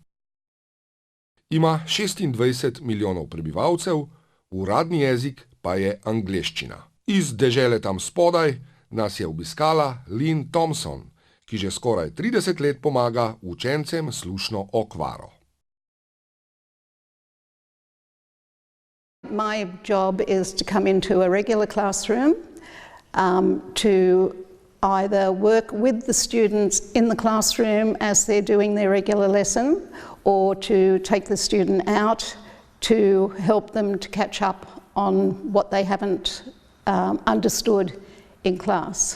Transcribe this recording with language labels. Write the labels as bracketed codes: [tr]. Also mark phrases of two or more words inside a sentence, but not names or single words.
[sl] Ima 26 milijonov prebivalcev, uradni jezik pa je angleščina. Iz dežele tam spodaj nas je obiskala Lyn Tompson, ki že skoraj 30 let pomaga učencem slušno okvaro. [en] My job is to come into a regular classroom to either work with the students in the classroom as they're doing their regular lesson, or to take the student out to help them to catch up on what they haven't understood in class.